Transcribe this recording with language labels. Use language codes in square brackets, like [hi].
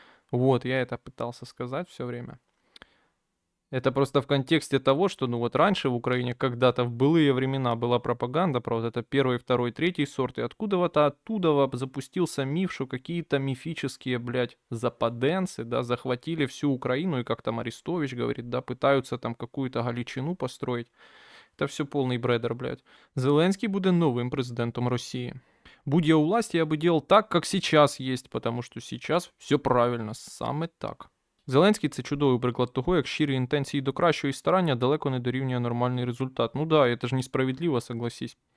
[ru] Вот, я это пытался сказать все время. Это просто в контексте того, что, ну вот раньше в Украине когда-то в былые времена была пропаганда про вот это первый, второй, третий сорт, и откуда-то оттуда запустился миф, что какие-то мифические, блядь, западенцы, да, захватили всю Украину, и как там Арестович говорит, да, пытаются там какую-то Галичину построить. Это все полный бредер, блядь. Зеленский будет новым президентом России. Будь я у власти, я бы делал так, как сейчас есть, потому что сейчас все правильно, [uk] саме так. Зеленський – це чудовий приклад того, як щирі інтенції до кращого і старання далеко не дорівнює нормальний результат. [ru] Ну да, это же несправедливо, согласись.